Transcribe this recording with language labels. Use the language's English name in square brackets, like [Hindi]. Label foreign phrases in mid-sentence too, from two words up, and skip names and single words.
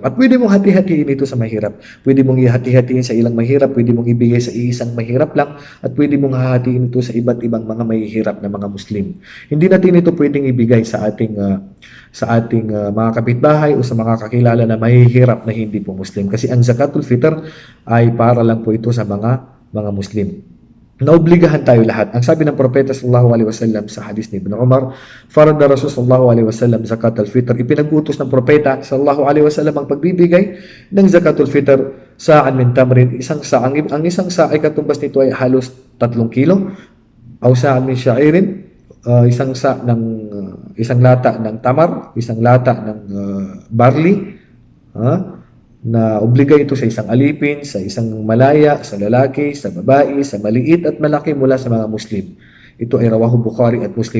[Filipino] At pwede mong hati-hatiin ito sa mahirap. Pwede mong ihati-hatiin sa ilang mahirap, pwede mong ibigay sa isang mahirap lang, at pwede mong hahatiin ito sa iba't ibang mga mahihirap na mga Muslim. Hindi natin ito pwedeng ibigay sa ating mga kapitbahay o sa mga kakilala na mahihirap na hindi po Muslim. Kasi ang [Arabic] زكاة الفطر [Filipino] ay para lang po ito sa mga Muslim. Naobligahan tayo lahat. Ang sabi ng Propeta [Arabic] صلى الله عليه وسلم [Filipino] sa hadis ni Ibn Umar, [Arabic] فرض رسول صلى الله عليه وسلم زكاة الفطر. [Filipino] Ipinag-utos ng Propeta [Arabic] صلى الله عليه وسلم [Filipino] ang pagbibigay ng [Arabic] زكاة الفطر صاعا من تمر, [Filipino] isang sa. Ang isang sa ay katumbas nito ay halos 3 kilo. [Arabic] أو صاعا من شعير, [Filipino] isang sa ng isang lata ng tamar, isang lata ng barley, na obliga ito sa isang alipin, sa isang malaya, sa lalaki, sa babae, sa maliit at malaki mula sa mga Muslim. Ito ay rawahu Bukhari at Muslim.